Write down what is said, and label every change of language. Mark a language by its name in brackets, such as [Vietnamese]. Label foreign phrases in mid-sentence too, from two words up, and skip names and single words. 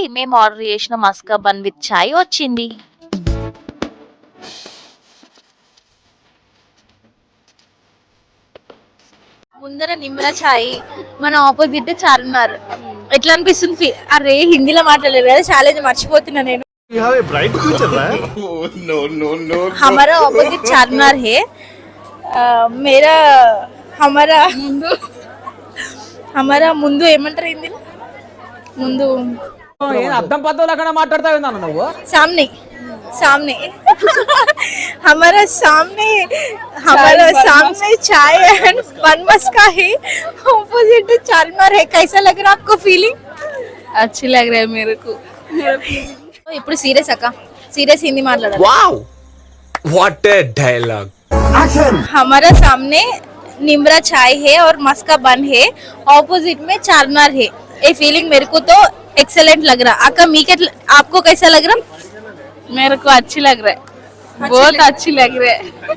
[Telugu] మేము ఆర్డర్ చేసిన మస్కా బన్ విత్ చాయ్ వచ్చింది. ముందర నిమ్రా చాయ్, మన ఆపోజిట్ చార్మినార్. ఎట్లా అనిపిస్తుంది? అరే హిందీలో మాట్లాడలేదు కదా, ఛాలెంజ్ మర్చిపోతున్నా నేను. [Hindi] हमारा ऑपोजिट चारमीनार है. मेरा हमारा [Telugu] ముందు ఏమంటారు హిందీలో? ముందు అర్థం పద్ధతులు అక్కడ మాట్లాడతావు నువ్వు. [Hindi] सामने हमारा सामने चाय एंड 1 मस्का है, ऑपोजिट चारमीनार है. कैसा लग रहा है आपको फीलिंग? अच्छी लग रहा है मेरे को. [Telugu] ఇప్పుడు సీరియస్ అక్క, సీరియస్ హిందీ మాట్లాడాలి. [English] wow what a dialogue. [Telugu] యాక్షన్. [Hindi] हमारा सामने निम्रा चाय है और मस्का बन है, ऑपोजिट में चारमीनार है. ये फीलिंग मेरे को तो एक्सेलेंट लग रहा. अक्का आपको कैसा लग रहा? मेरे को अच्छी लग रहा है, बहुत अच्छी लग रहा है.